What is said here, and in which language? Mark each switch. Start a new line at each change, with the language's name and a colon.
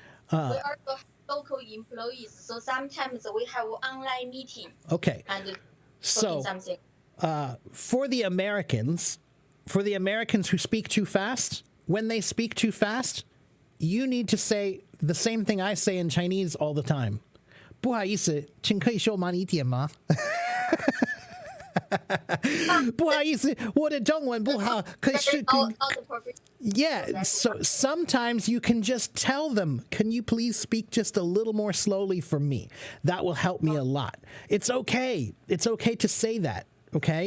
English: We also local employees, so sometimes we have online meeting. Okay. And so something. For the Americans who speak too fast, when they speak too fast, you need to say the same thing I say in Chinese all the time.
Chinese: 不好意思，请可以说慢一点吗？不好意思，我的中文不好，可是
English: Yeah, so sometimes you can just tell them, can you please speak just a little more slowly for me? That will help me a lot. It's okay. It's okay to say that, okay?